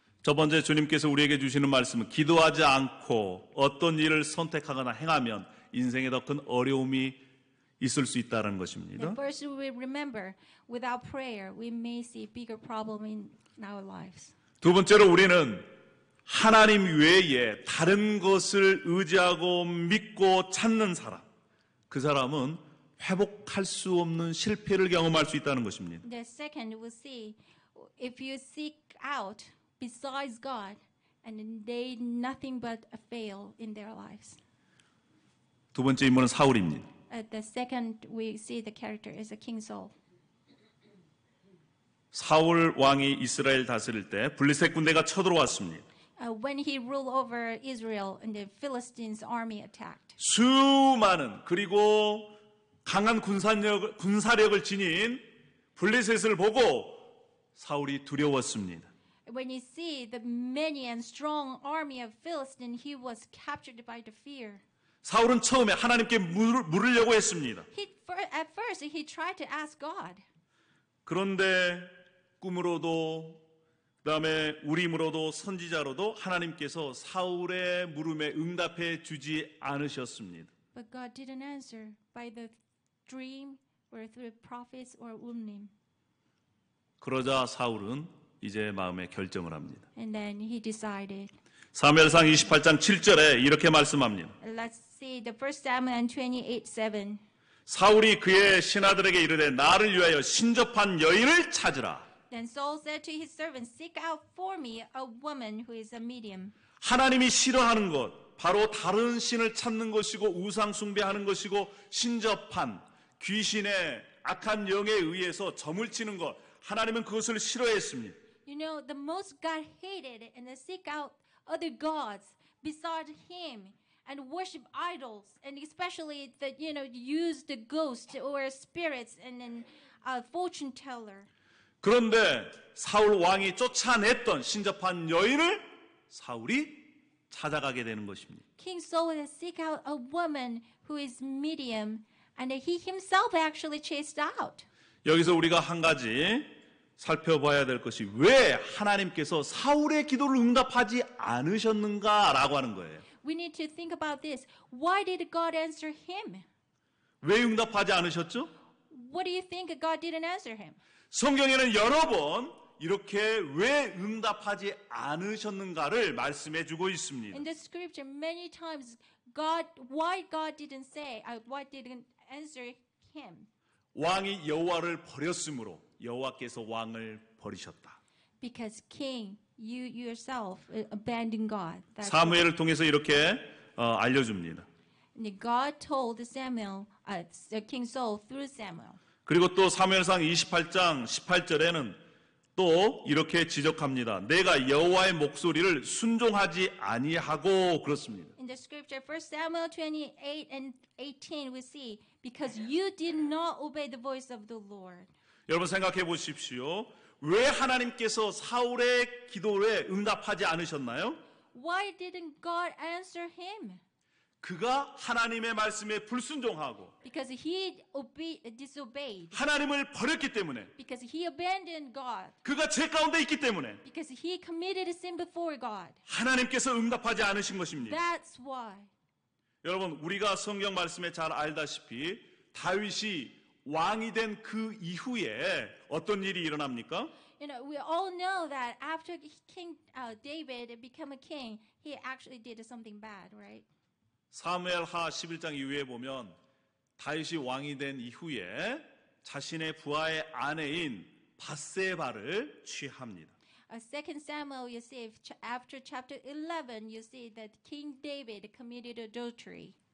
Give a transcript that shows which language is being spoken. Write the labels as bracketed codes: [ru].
[ko] 첫 번째 주님께서 우리에게 주시는 말씀은 기도하지 않고 어떤 일을 선택하거나 행하면 인생에 더 큰 어려움이 있을 수 있다는 것입니다. [en] First, we remember without prayer, we may see bigger problem in our lives. [ko] 두 번째로 우리는 하나님 외에 다른 것을 의지하고 믿고 찾는 사람, 그 사람은 회복할 수 없는 실패를 경험할 수 있다는 것입니다. [en] The second, we'll see if you seek out besides God, and they nothing but a fail in their lives. [ko] 두 번째 인물은 사울입니다. [en] The second, we see the character is a King Saul. [ko] 사울 왕이 이스라엘 다스릴 때 블레셋 군대가 쳐들어왔습니다. [en] When he ruled over Israel and the Philistines' army attacked. [ko] 수많은 그리고 강한 군사력을 지닌 블레셋을 보고 사울이 두려웠습니다. [en] When you see the many and strong army of Philistine, he was captured by the fear. [ko] 사울은 처음에 하나님께 물으려고 했습니다. [en] At first, he tried to ask God. [ko] 그런데 꿈으로도 그다음에 우림으로도 선지자로도 하나님께서 사울의 물음에 응답해 주지 않으셨습니다. [en] But God didn't answer by the dream or through prophets or Urim. [ko] 그러자 사울은 이제 마음에 결정을 합니다. [en] And then he decided. [ko] 사무엘상 28장 7절에 이렇게 말씀합니다. [en] Let's see the 1 Samuel 28:7. [ko] 사울이 그의 신하들에게 이르되 나를 위하여 신접한 여인을 찾으라. [en] Then Saul said to his servants, "Seek out for me a woman who is a medium." [ko] 하나님이 싫어하는 것 바로 다른 신을 찾는 것이고 우상 숭배하는 것이고 신접한 귀신의 악한 영에 의해서 점을 치는 것 하나님은 그것을 싫어했습니다. [en] You know, the most God hated and seek out other gods beside him and worship idols, and especially that use the ghost or spirits and then a fortune teller. [ko] 그런데 사울 왕이 쫓아냈던 신접한 여인을 사울이 찾아가게 되는 것입니다. [en] King Saul has seek out a woman who is medium, and he himself actually chased out. [ko] 여기서 우리가 한 가지 살펴봐야 될 것이 왜 하나님께서 사울의 기도를 응답하지 않으셨는가라고 하는 거예요. [en] We need to think about this. Why did God answer him? [ko] 왜 응답하지 않으셨죠? [en] What do you think God didn't answer him? [ko] 성경에는 여러 번 이렇게 왜 응답하지 않으셨는가를 말씀해 주고 있습니다. [en] In the scripture, many times, why God didn't say, why didn't answer him? [ko] 왕이 여호와를 버렸으므로 여호와께서 왕을 버리셨다. [en] Because king, you yourself abandoned God. That's [ko] 사무엘을 통해서 이렇게 알려줍니다. [en] why. God told Samuel, King Saul through Samuel. [ko] 그리고 또 사무엘상 28장 18절에는 또 이렇게 지적합니다. 내가 여호와의 목소리를 순종하지 아니하고 그렇습니다. [en] In the scripture, 1 Samuel 28 and 18, we see, because you did not obey the voice of the Lord. [ko] 여러분 생각해 보십시오. 왜 하나님께서 사울의 기도에 응답하지 않으셨나요? [en] Why didn't God answer him? [ko] 그가 하나님의 말씀에 불순종하고 [en] Because he disobeyed. [ko] 하나님을 버렸기 때문에, [en] Because he abandoned God. [ko] 그가 죄 가운데 있기 때문에 [en] Because he committed a sin before God. [ko] 하나님께서 응답하지 않으신 것입니다. [en] That's why. [ko] 여러분, 우리가 성경 말씀에 잘 알다시피 다윗이 왕이 된 그 이후에 어떤 일이 일어납니까? [en] You know, we all know that after King David became a king, he actually did something bad, right? [ko] 사무엘하 11장 이후에 보면 다윗이 왕이 된 이후에 자신의 부하의 아내인 밧세바를 취합니다. [en] 2 Samuel, you see, after chapter 11, you see that King David committed adultery.